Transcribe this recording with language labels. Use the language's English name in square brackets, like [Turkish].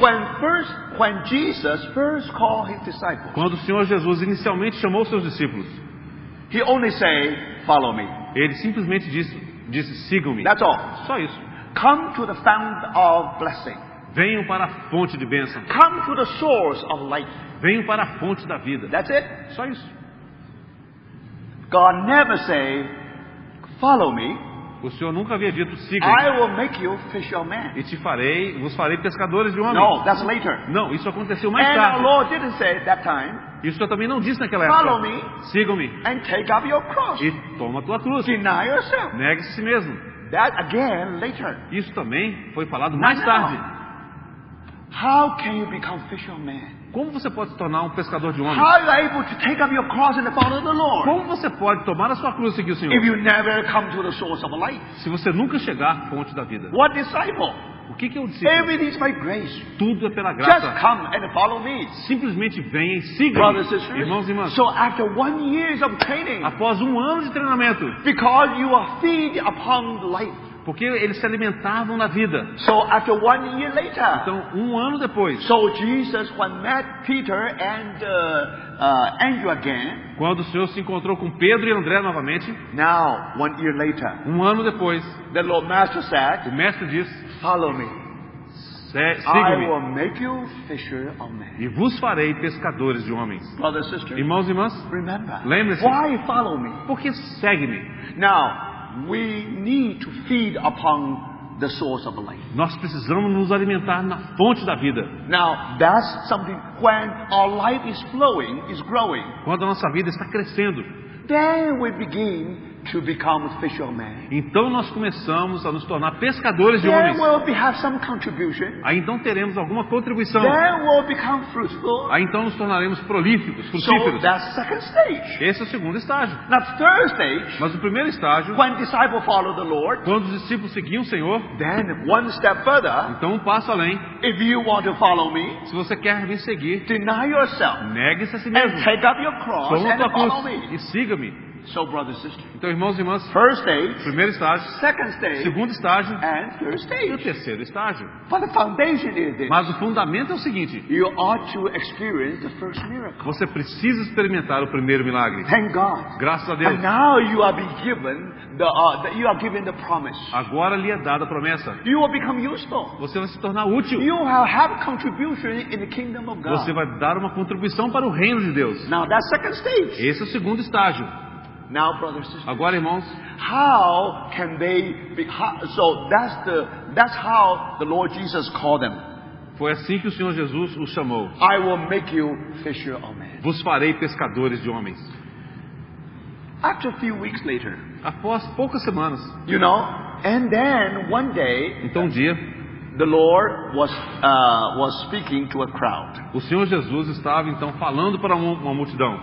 [English] When Jesus first called his disciples, [Portuguese] quando o Senhor Jesus inicialmente chamou seus discípulos, [English] he only say, "Follow me." [Portuguese] ele simplesmente disse sigam-me. [English] That's all. [Portuguese] Só isso. [English] Come to the fount of blessing. [Portuguese] Venham para a fonte de bênção. [English] Come to the source of life. [Portuguese] Venham para a fonte da vida. [English] That's it. [Portuguese] Só isso. [English] God never say, "Follow me. [Portuguese] O Senhor nunca havia dito sigam-me [English] I will make you fishermen." [Portuguese] e vos farei pescadores de homens. [English] No, that's later. [Portuguese] Não, isso aconteceu mais [English] And our [Portuguese] tarde. [English] Lord didn't say at that time, [Portuguese] Isso eu também não disse naquela [English] "Follow [Portuguese] época. [English] me [Portuguese] Sigam-me [English] and take up your cross. [Portuguese] e toma a tua cruz. [English] Deny yourself." [Portuguese] Negue-se a si mesmo. [English] That again later. [Portuguese] Isso também foi falado mais [English] Now, [Portuguese] tarde. [English] How can you become fishermen? [Portuguese] Como você pode se tornar um pescador de [English] How [Portuguese] homens? [English] are you able to take up your cross and follow the Lord [Portuguese] Como você pode tomar a sua cruz e seguir o [English] if [Portuguese] Senhor? [English] you never come to the source of life? [Portuguese] Se você nunca chegar à fonte da vida. [English] What disciple? [Portuguese] O que é o discípulo? [English] Everything is by grace. [Portuguese] Tudo é pela [English] Just [Portuguese] graça. [English] come and follow me. [Portuguese] Simplesmente venha e siga. [English] Brothers and sisters. [Portuguese] Irmãos e irmãs, [English] So after 1 year of training, [Portuguese] após 1 ano de treinamento, [English] because you are feed upon life. [Portuguese] porque eles se alimentavam na vida. [English] So after 1 year later, [Portuguese] Então, 1 ano depois, [English] so Jesus when met Peter and Andrew again, [Portuguese] quando o Senhor se encontrou com Pedro e André novamente, [English] now 1 year later, [Portuguese] 1 ano depois, [English] the Lord Master [Portuguese] o [English] said, [Portuguese] mestre disse: [English] follow me. I [Portuguese] siga-me [English] will make you fisher of men. [Portuguese] e vos farei pescadores de homens. [English] Brothers and sisters, [Portuguese] Irmãos e irmãs, [English] remember, [Portuguese] lembre-se. [English] why follow me? [Portuguese] porque segue-me. [English] Now, we need to feed upon the source of life. [Portuguese] Nós precisamos nos alimentar na fonte da vida. [English] Now, that's something when our life is flowing, is growing, [Portuguese] Quando a nossa vida está crescendo, [English] then we begin to become fishermen. [Portuguese] então nós começamos a nos tornar pescadores de [English] Then [Portuguese] homens. [English] we'll have some contribution. [Portuguese] Aí então teremos alguma contribuição. [English] Then we'll become fruitful. [Portuguese] Aí então nos tornaremos prolíficos, [English] So [Portuguese] frutíferos. [English] that's second stage. [Portuguese] Esse é o segundo estágio. [English] Now, third stage, [Portuguese] Mas o primeiro estágio, [English] when disciples follow the Lord, [Portuguese] quando os discípulos seguiam o Senhor, [English] then one step further, [Portuguese] então um passo além. [English] if you want to follow me, [Portuguese] Se você quer me seguir, [English] deny yourself [Portuguese] negue-se a si [English] and [Portuguese] mesmo. [English] take up your cross [Portuguese] Toma a [English] and [Portuguese] tua [English] follow [Portuguese] cruz [English] me. [Portuguese] e siga-me. [English] So, brothers and sisters, [Portuguese] Então, irmãos e irmãs, [English] first stage, [Portuguese] primeiro estágio, [English] second stage, [Portuguese] segundo estágio [English] and third [Portuguese] e o [English] stage. [Portuguese] terceiro estágio. [English] But the foundation is this. [Portuguese] Mas o fundamento é o seguinte: [English] You ought to experience the first miracle. [Portuguese] você precisa experimentar o primeiro milagre. [English] Thank God. [Portuguese] Graças a Deus. [English] And now you are being given you are given the promise. [Portuguese] Agora lhe é dada a promessa. [English] You will become useful. [Portuguese] Você vai se tornar útil. [English] You will have contribution in the kingdom of God. [Portuguese] Você vai dar uma contribuição para o reino de Deus. [English] Now that's second stage. [Portuguese] Esse é o segundo estágio. [English] Now, brothers and sisters, [Portuguese] Agora, irmãos, [English] how can they be? So that's how the Lord Jesus called them. [Portuguese] foi assim que o Senhor Jesus os chamou. [English] I will make you fisher of men. [Portuguese] Vos farei pescadores de homens. [English] After a few weeks later, [Portuguese] Após poucas semanas, [English] you know, and then one day [Portuguese] então um dia, [English] the Lord was speaking to a crowd. [Portuguese] o Senhor Jesus estava então falando para uma multidão.